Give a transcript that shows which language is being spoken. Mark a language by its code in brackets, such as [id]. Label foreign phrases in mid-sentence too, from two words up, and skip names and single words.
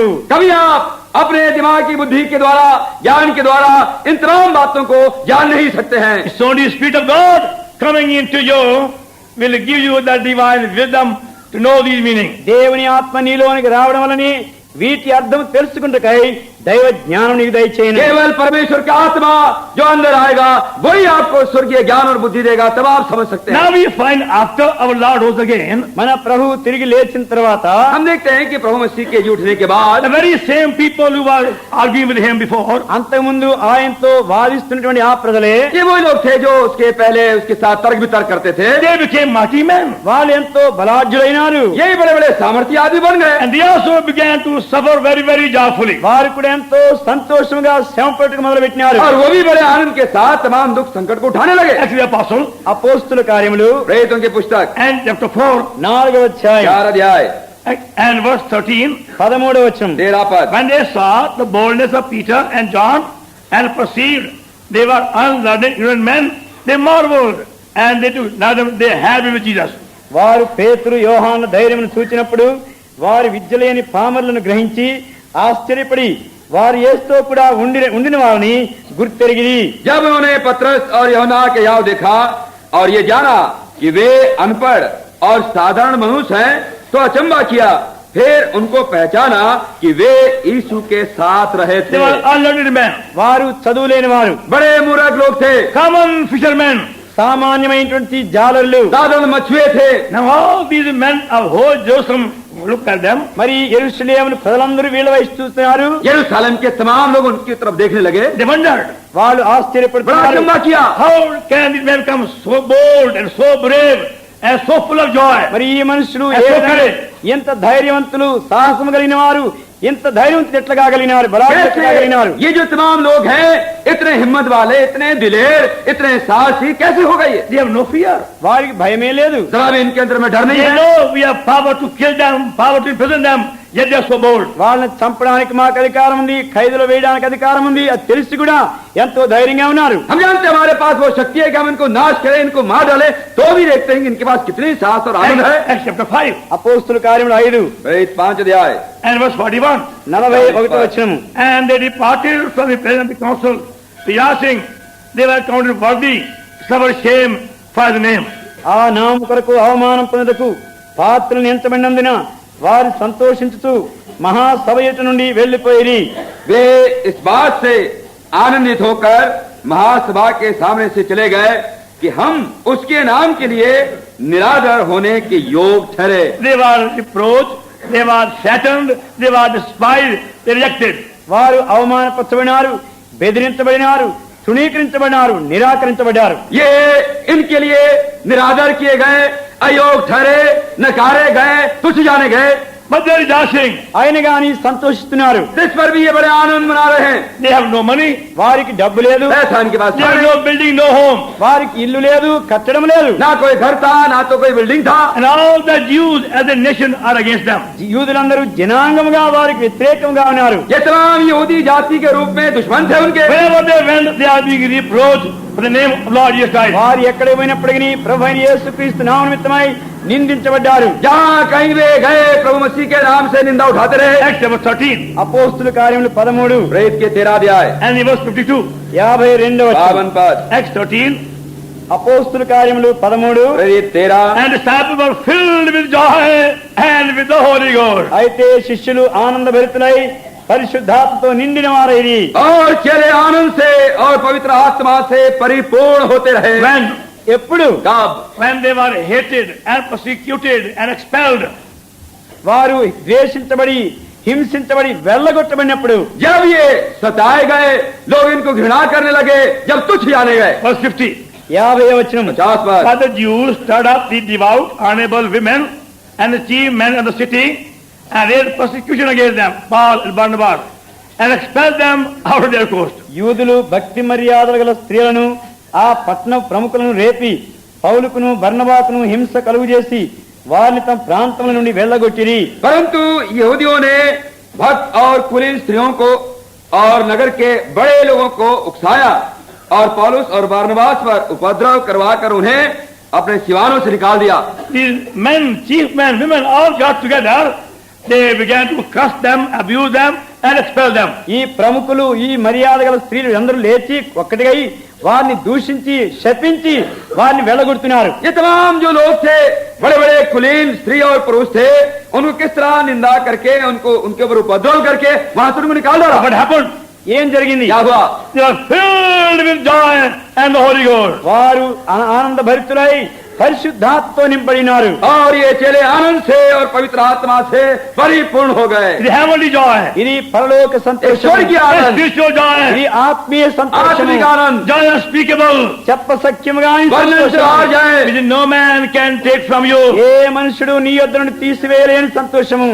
[hi] कभी आप अपने दिमाग की बुद्धि के द्वारा, ज्ञान के द्वारा इन तमाम बातों को जान नहीं सकते हैं। [en] It's only the Spirit of God coming into you will give you that divine wisdom to know these meanings. [te] దేవుని ఆత్మ నీలోనికి రావడం వలని వీటి అర్థం తెలుసుకుంటకై దైవ జ్ఞానం నీకు దయచేయను. [hi] केवल परमेश्वर का आत्मा जो अंदर आएगा वही आपको स्वर्गीय ज्ञान और बुद्धि देगा, तब आप समझ सकते हैं। [en] Now we find after our Lord rose again, [te] మన ప్రభు తిరిగి లేచిన తర్వాత [hi] हम देखते हैं कि प्रभु मसीह के जी उठने के बाद [en] the very same people who were arguing with him before, [te] అంతకుముందు ఆయనతో వాదిస్తున్నటువంటి ఆ ప్రజలే [hi] ये वही लोग थे जो उसके पहले उसके साथ तर्क वितर्क करते थे। [en] they became mighty men. [te] వాళ్ళు ఎంతో బలాఢ్యులైనారు. [hi] यही बड़े बड़े सामर्थ्य आदमी बन गए। [en] And they also began to suffer very, very joyfully. [te] వారు కూడా ఎంతో సంతోషంగా శ్రమ పట్టుకు మొదలు పెట్టినారు. [hi] और वो भी बड़े आनंद के साथ तमाम दुख संकट को उठाने लगे। [en] Acts of the Apostle [te] అపోస్తుల కార్యములు [hi] प्रेरितों की पुस्तक [en] and chapter 4 [te] 4వ అధ్యాయం [hi] 4 अध्याय [en] and verse 13. [te] 13వ వచనం. [hi] 13 पद। [en] When they saw the boldness of Peter and John and perceived they were unlearned ignorant men, they marveled and they had been with Jesus. [te] వారు పేతురు యోహాను ధైర్యమును చూచినప్పుడు వారి విద్య లేని పామరులను గ్రహించి ఆశ్చర్యపడి వారు యేసుతో కూడా ఉండిన వారిని గుర్తెరిగిరి. [hi] जब उन्होंने पतरस और यूहन्ना के याव देखा और ये जाना कि वे अनपढ़ और साधारण मनुष्य हैं तो अचंबा किया। फिर उनको पहचाना कि वे यीशु के साथ रहे [en] They [hi] थे। [en] were unlearned men, [te] వారు చదువులేని వారు, [hi] बड़े मूर्ख लोग थे, [en] common fishermen. [te] సామాన్యమైనటువంటి జాలర్లు. [hi] साधारण मछुए थे। [en] Now all these men of whole Jerusalem look at them. [te] మరి యెరూషలేమును ప్రజలందరూ వీళ్ళ వైపు చూస్తున్నారు. [hi] यरूशलेम के तमाम लोग उनकी तरफ देखने लगे। [en] They wondered, [te] వాళ్ళు [hi] बड़ा [te] ఆశ్చర్యపడుతున్నారు. [hi] अचंबा किया। [en] how can these men become so bold and so brave and so full of joy? [te] మరి ఈ మనుషులు [en] That's [te] ఏ [en] so [te] విధంగా [en] correct. [te] ఎంత ధైర్యవంతులు, సాహసం కలిగిన వారు, ఎంత ధైర్యవంతులు ఎట్లా కాగలిగినారు, బలాఢ్యులు ఎట్లా కాగలిగినారు. [hi] कैसे ये जो तमाम लोग हैं इतने हिम्मत वाले, इतने दिलेर, इतने साहसी कैसे हो गए? [en] They have no fear. [te] వారికి భయమే లేదు. [hi] जरा भी इनके अंदर में डर नहीं [en] They [hi] है। [en] know we have power to kill them, power to imprison them, yet they are so bold. [te] వాళ్ళని చంపడానికి మాకు అధికారం ఉంది, ఖైదులో వేయడానికి అధికారం ఉంది, అది తెలిసి కూడా ఎంతో ధైర్యంగా ఉన్నారు. [hi] हम जानते हैं हमारे पास वो शक्ति है कि हम इनको नाश करें, इनको मार डालें, तो भी देखते हैं कि इनके पास कितनी साहस और आनंद है. [en] Acts chapter 5 [te] అపోస్తుల కార్యములు 5 [hi] 5 अध्याय [en] and verse 41. [te] 41వ వచనము. [en] And they departed from the presence of the council, rejoicing, they were counted worthy, suffer shame for the name. [te] ఆ నామము కొరకు అవమానం పొందుటకు పాత్రలను ఎంచబడినందున వారు సంతోషించుతూ మహాసభ ఎదుట నుండి వెళ్లిపోయిరి. [hi] वे इस बात से आनंदित होकर महासभा के सामने से चले गए कि हम उसके नाम के लिए निरादर होने के योग ठहरे. [en] They were reproached, they were threatened, they were despised, they rejected. [te] వారు అవమానపరచబడినారు, బెదిరించబడినారు, తృణీకరించబడినారు, నిరాకరించబడ్డారు. [hi] ये इनके लिए निरादर किए गए, अयोग ठहरे, नकारे गए, तुच्छ जाने गए. [en] But they are rejoicing. [te] ఆయన గాని సంతోషిస్తున్నారు. [hi] इस पर भी ये बड़े आनंद मना रहे हैं. [en] They have no money, [te] వారికి డబ్బు లేదు, [hi] ऐसा इनके पास [en] they have [hi] था. [en] no building, no home. [te] వారికి ఇల్లు లేదు, కట్టడం లేదు. [hi] ना कोई घर था, ना तो कोई बिल्डिंग था. [en] And all the Jews as a nation are against them. [te] యూదులందరూ జనాంగముగా వారికి వ్యతిరేకంగా ఉన్నారు. [hi] ये तमाम यहूदी जाति के रूप में दुश्मन थे उनके. [en] Wherever they went, they are being reproached for the name of Lord Jesus Christ. [te] వారు ఎక్కడ పోయినప్పటికీ ప్రభువైన యేసుక్రీస్తు నామం నిమిత్తమై నిందించబడ్డారు. [hi] जहाँ कहीं वे गए प्रभु मसीह के नाम से निंदा उठाते रहे. [en] Acts chapter 13 [te] అపోస్తుల కార్యములు 13 [hi] प्रेरित के 13 अध्याय [en] and in verse 52. [te] 52వ వచనం. [hi] 52 पद. [en] Acts 13 [te] అపోస్తుల కార్యములు 13. [hi] प्रेरित 13 [en] and the disciples were filled with joy and with the Holy Ghost. [te] అయితే శిష్యులు ఆనందభరితులై పరిశుద్ధాత్మతో నిండిన వారైరి. [hi] और चेले आनंद से और पवित्र आत्मा से परिपूर्ण होते रहे. [te] ఎప్పుడు [hi] कब? [en] When they were hated and persecuted and expelled. [te] వారు ద్వేషించబడి హింసించబడి వెళ్ళగొట్టబడినప్పుడు, [hi] जब ये सताए गए, लोग इनको घृणा करने लगे, जब तुच्छ जाने गए. [en] Verse 50. [te] 50వ వచనం. [hi] 50 पद. [en] But the Jews stirred up the devout, honorable women and the chief men of the city and raised persecution against them, Paul and Barnabas, and expelled them out of their coast. [te] యూదులు భక్తి మర్యాదలు గల స్త్రీలను, ఆ పట్టణ ప్రముఖులను రేపి పౌలుకును బర్నబాకును హింస కలుగు చేసి వారిని తమ ప్రాంతముల నుండి వెళ్ళగొట్టిరి. [hi] परंतु यहूदियों ने भक्त और कुलीन स्त्रियों को और नगर के बड़े लोगों को उकसाया और पौलुस और बारनबास पर उपद्रव करवाकर उन्हें अपने सिवानों से निकाल दिया. [en] These men, chief men, women all got together. They began to curse them, abuse them, and expel them. [te] ఈ ప్రముఖులు, ఈ మర్యాద గల స్త్రీలు అందరూ లేచి ఒక్కటిగా వారిని దూషించి శపించి వారిని వెళ్ళగొడుతున్నారు. [hi] ये तमाम जो लोग थे, बड़े बड़े कुलीन स्त्री और पुरुष थे, उनको किस तरह निंदा करके उनको उनके ऊपर उपद्रव करके वहां से उनको निकाल डाला. [en] What happened? [te] ఏం జరిగింది? [hi] क्या हुआ? [en] They were filled with joy and the Holy Ghost. [te] వారు ఆనంద భరితులై పరిశుద్ధాత్మతో నింపడినారు. [hi] और ये चेले आनंद से और पवित्र आत्मा से परिपूर्ण हो गए. [en] The heavenly joy, [te] ఇది పరలోక సంతోషం, [hi] स्वर्गीय [en] the [hi] आनंद, [en] spiritual joy, [te] ఇది ఆత్మీయ సంతోషం, [hi] आत्मिक आनंद, [en] joy unspeakable, [te] చెప్పసఖ్యముగా [hi] वर्णन से बाहर जाए, [en] which no man can take from you. [te] ఏ మనుషుడు నీ యొద్ద నుండి తీసివేయలేని సంతోషము.